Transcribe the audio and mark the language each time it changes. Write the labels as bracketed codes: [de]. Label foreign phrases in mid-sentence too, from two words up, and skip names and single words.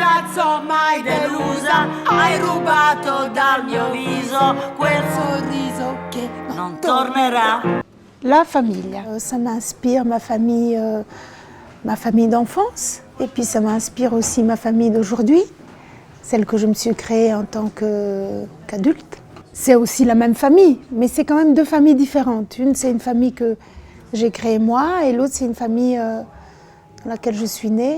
[it] ragazzo mai delusa, hai rubato dal mio viso quel sorriso che non tornerà. [fr] La famille, ça m'inspire ma famille d'enfance, et puis ça m'inspire aussi ma famille d'aujourd'hui, celle que je me suis créée en tant qu'adulte. C'est aussi la même famille, mais c'est quand même deux familles différentes. Une, c'est une famille que j'ai créée moi, et l'autre, c'est une famille dans laquelle je suis née.